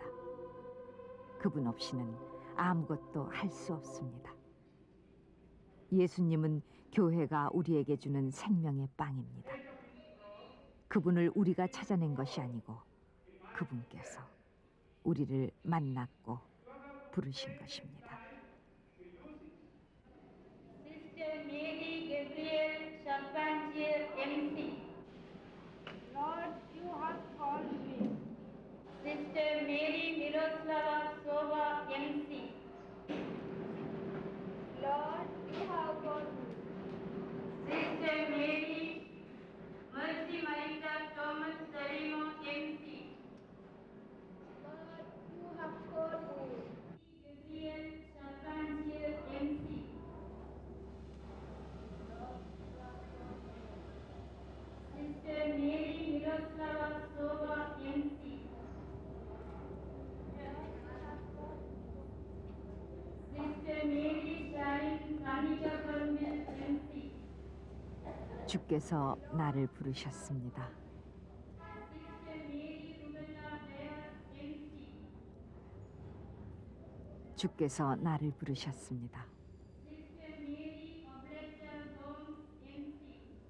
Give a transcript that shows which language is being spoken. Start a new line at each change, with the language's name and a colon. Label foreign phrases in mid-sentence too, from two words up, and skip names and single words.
Korean: 그분 없이는 아무것도 할 수 없습니다. 예수님은 교회가 우리에게 주는 생명의 빵입니다. 그분을 우리가 찾아낸 것이 아니고 그분께서 우리를 만났고 부르신 것입니다.
English: Sister Mary Gabriel Charpentier, MC. Lord, you have called me. Sister Mary Miroslava Sova, MC. Lord, you have called me. Sister Mary Mercy Marita Thomas Sarimo, MC. Lord, you have called me. Gabriel Charpentier, MC. Sister Mary Miroslava Sova, MC. Sister Mary Sharon Kanika Karmel, MC.
Korean: 주께서 나를 부르셨습니다.
English: Sister Mary Rubella Dias, MC.
Korean: 주께서 나를 부르셨습니다.
English: Sister Mary Obletta Holmes, MC.